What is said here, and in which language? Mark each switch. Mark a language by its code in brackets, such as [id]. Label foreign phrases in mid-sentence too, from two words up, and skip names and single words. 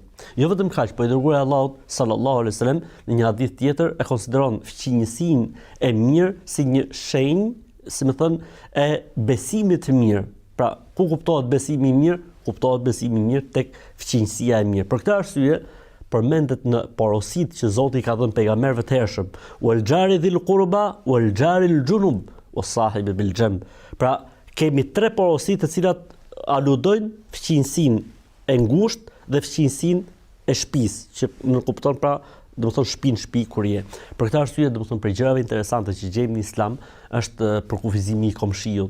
[sq] Jo vetëm kaq, po i dërguari Allahut [ar] صلى الله عليه وسلم [sq] në një hadith tjetër e konsideron fqinjësinë e mirë si një shenjë, si më thënë, e besimit të mirë. Pra, ku kuptohet besimi i mirë? Kuptohet besimi i mirë tek fqinjësia e mirë. Për këtë arsye, përmendet në porositë që Zoti i ka dhënë pejgamberëve të hershëm, [ar] والجار ذي القربى والجار الجنب والصاحب بالجنب. [sq] Pra, kemi 3 porositë të cilat aludojnë fqinjësinë e ngushtë dhe fqinjësinë e shtëpisë, që në kupton pra, domethënë shtëpi kur je. Për këtë arsye, domethënë për gjërave interesante që gjejmë në Islam është përkufizimi i komshiut.